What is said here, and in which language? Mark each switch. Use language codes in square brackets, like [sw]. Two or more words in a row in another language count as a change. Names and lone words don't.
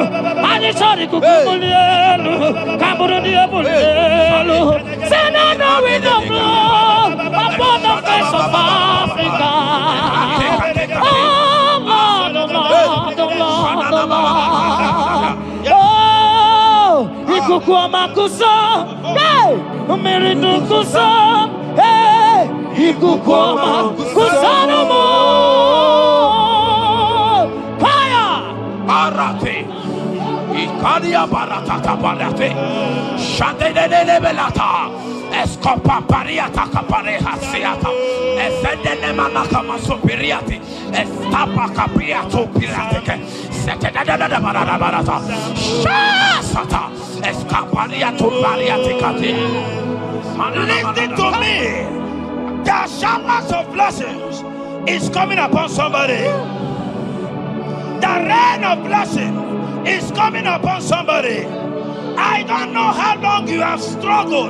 [en] And it's all the kukumulelu. Kaburu diabolelu. Say now we know blood upon the face of Africa. Oh Lord, oh Lord, oh Lord, oh Lord. Oh, Ikukuama kusa, hey, Umiridu kusa, hey, Ikukuama kusa no more. Fire! Arate, Ikadia barata kabalate, Shadene belata, Copa Pariata Capareha Seata, Efendene Manakama Superiati, Estapa Capriato Piratic, Setadada Barata, Shasata, Escapariato Bariaticati. Listen to me. The showers of blessings is coming upon somebody. The rain of blessing is coming upon somebody. I don't know how long you have struggled.